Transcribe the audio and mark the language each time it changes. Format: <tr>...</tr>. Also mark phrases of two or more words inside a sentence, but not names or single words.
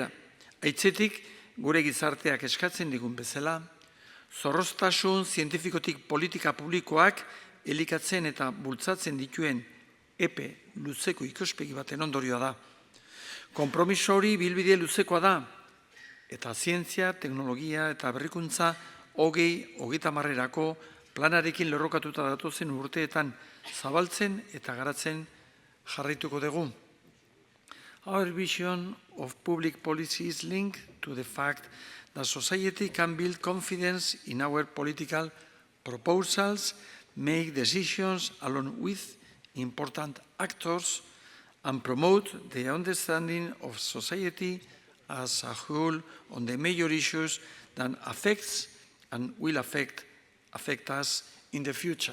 <eu>Aitzetik, gure gizarteak eskatzen digun bezala, zorroztasun zientifikotik politika publikoak elikatzen eta bultzatzen dituen epe luzeko ikuspegi baten ondorioa da. Konpromiso hori bilbide luzekoa da, eta zientzia, teknologia eta berrikuntza 2030 planarekin lerrokatuta datozen urteetan zabaltzen eta garatzen jarraituko dugu.</eu> <en>Our vision of public policy is linked to the fact that society can build confidence in our political proposals, make decisions along with important actors, and promote the understanding of society as a whole on the major issues that affects and will affect us in the future.</en>